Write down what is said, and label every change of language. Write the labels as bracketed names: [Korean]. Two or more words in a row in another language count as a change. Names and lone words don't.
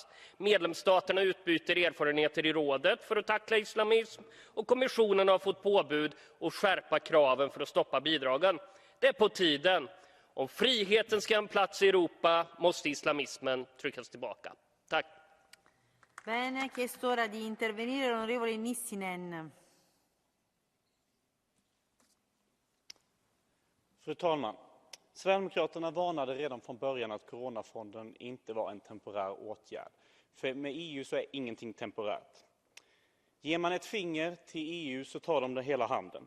[Swedish] Medlemsstaterna utbyter erfarenheter i rådet för att tackla islamism och kommissionen har fått påbud att skärpa kraven för att stoppa bidragen. Det är på tiden. Om friheten ska ha en plats i Europa måste islamismen tryckas tillbaka. Tack. [Italian] Bene, chiesto ora di intervenire l'onorevole Nissinen. [Swedish] Fru talman! Sverigedemokraterna varnade redan från början att coronafonden inte var en temporär åtgärd. För med EU så är ingenting temporärt. Ger man ett finger till EU så tar de det hela handen.